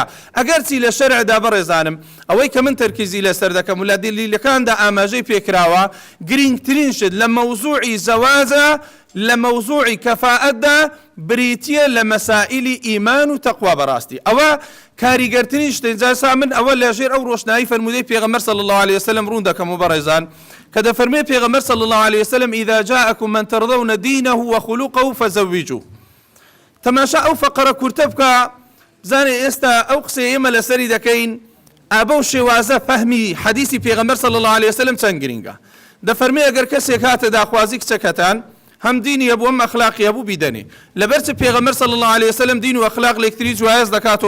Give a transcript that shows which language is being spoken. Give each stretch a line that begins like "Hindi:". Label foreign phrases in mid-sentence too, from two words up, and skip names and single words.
Central Kurdish: ئەگەر چی لە شەرعدا بەڕێزانم ئەوەی کە من تەرکیزی لەسەر دەکەم و لە دلیلەکاندا ئاماژەی پێکراوە، گرنگترین شت لە مەوزوعی زەواجە لە مەوزوعی کەفاعەتدا بریتیە لە مەسائلی ئیمان و تەقوا. بەڕاستی ئەوە کاریگەرترین شتە. جاسا من ئەوە لەژێر ئەو ڕۆشنایی فەرمودەی پێغەمبەر
Arabic: صلی الله عليه وسلم
Central Kurdish: ڕوون دەکەم و بەڕێزان کە دەفەرمێ پێغەمبەر
Arabic: صلی الله عليه وسلم إذا جاءكم من ترضون دينه وخلقه فزوجوه.
Central Kurdish: تەماشا ئەو فەقەرە کورتە بکە، بزانێ ئێستا ئەو قسەی ئێمە لەسەری دەکەین ئابە و شێوازە فەهمی حەدیسی پێغەمبەر
Arabic: صلی الله عليه وسلم
Central Kurdish: چەند گرینگە. دەفەرمێ ئەگەر کەسێک هاتە داخوازی کچەکەتان هەم دینی هەبوو هەم ئەخلاقی هەبوو بیدەنێ، لەبەرچە پێغەمبەر
Arabic: صلی الله عليه وسلم
Central Kurdish: دین و ئەخلاق لە یەکتری جوایز دەکاتەوە.